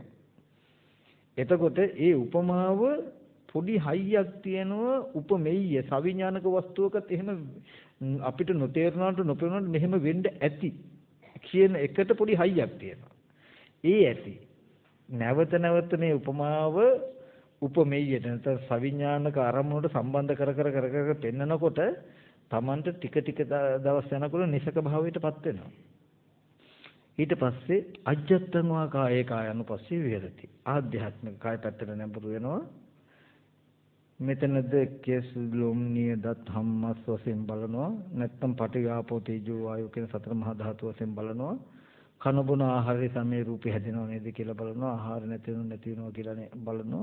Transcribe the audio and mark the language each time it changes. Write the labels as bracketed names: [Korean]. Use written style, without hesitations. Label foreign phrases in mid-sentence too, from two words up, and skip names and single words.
[Sinhala] එතකොට ඒ උපමාව පොඩි හයියක් තියෙනවා උපමෙయ్య සවිඥානික වස්තුවකත් එහෙම අපිට නොතේරුණාට නොපෙනුණාට මෙහෙම වෙන්න ඇති කියන එකට පොඩි හයියක් තියෙනවා. ඒ ඇති නැවත නැවත මේ උපමාව උපමෙయ్యට නැත්නම් සවිඥානික අරමුණට සම්බන්ධ කර පෙන්නකොට Tamanට ටික ටික දවස් යනකොට නිසක භාවයටපත් වෙනවා. [Pali] ඊට පස්සේ අජ්ජත්තං වා කායේ කායනුපස්සී විහෙරති. [Sinhala] ආධ්‍යාත්මික කාය පැත්තට නැඹුරු වෙනවා. මෙතනද කෙස් ලොම් නියදත් හම්මස් වශයෙන් බලනවා. නැත්නම් [Pali] පටිඝාපෝ තේජෝ වායෝ [Sinhala] කියන සතර මහා ධාතු වශයෙන් බලනවා. කන බොන ආහාරයේ සමේ රූපේ හැදෙනව නේද කියලා බලනවා. ආහාර නැති වෙනවා කියලා බලනවා.